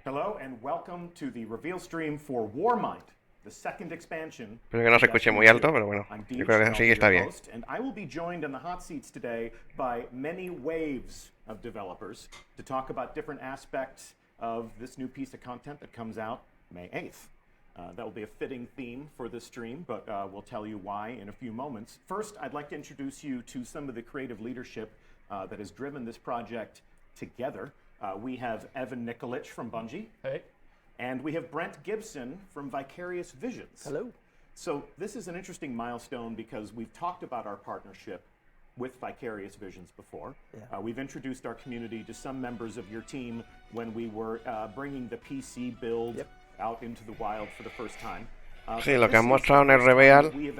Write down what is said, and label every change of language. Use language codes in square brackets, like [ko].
[en] Hello and welcome to the reveal stream for Warmind, the second expansion. [es] Espero que no se escuche muy alto, pero bueno, yo creo que así está bien. [en] And I will be joined in the hot seats today by many waves of developers to talk about different aspects of this new piece of content that comes out May 8th. That will be a fitting theme for this stream, but we'll tell you why in a few moments. First, I'd like to introduce you to some of the creative leadership that has driven this project together. We have Evan Nikolic from Bungie. Hey. And we have Brent Gibson from Vicarious Visions. Hello. So this is an interesting milestone because we've talked about our partnership with Vicarious Visions before. Yeah. We've introduced our community to some members of your team when we were bringing the PC build out into the wild for the first time. [es] Sí, lo que han mostrado en el reveal.